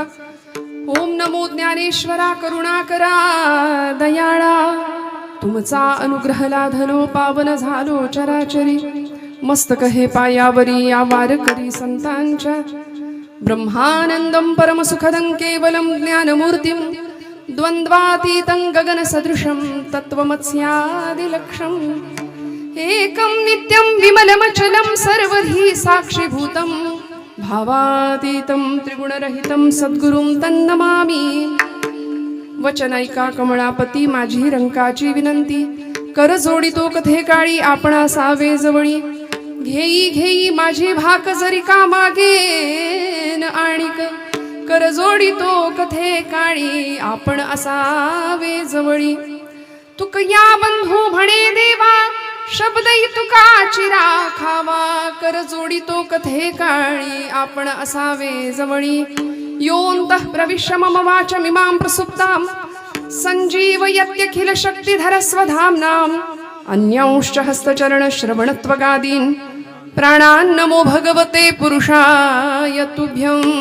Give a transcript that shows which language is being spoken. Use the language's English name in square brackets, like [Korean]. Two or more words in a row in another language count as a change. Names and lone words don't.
[Marathi] ओम नमो ज्ञानेश्वरा करुणाकरा दयाळा, तुमचा अनुग्रह लाधलो पावन झालो चराचरी। मस्तक हे पायावरी या वारकरी संतांच्या, [Sanskrit] ब्रह्मानंदं परमसुखदं केवलं ज्ञानमूर्तिं, द्वंद्वातीतं गगन सदृशं तत्त्वमस्यादिलक्ष्यम्। एकं नित्यं विमलमचलं सर्वधी साक्षीभूतं, भावातीतं त्रिगुणरहितं सद्गुरुं तन्नमामि। [Marathi] वचनैका कमळापती माझी रंकाची विनंती, कर जोडितो कथे काळी आपणा सावे जवळी। घेई घेई माझी भाक जरी का मागेन आणिक, कर जोडितो कथे काळी आपण असावे जवळी। तुक या बंधू म्हणे देवा, शब्द तुका चिरा खावा। कर जोडितो कथे काळी आपण असावे जवळी। [Sanskrit] योऽन्तः प्रविश्य मम वाचमिमां प्रसुप्तां, संजीवयत्यखिल शक्तिधर स्वधाम्नाम्। अन्यांश्च हस्तचरण श्रवणत्वगादीन्, प्राणान्नमो भगवते पुरुषाय तुभ्यं।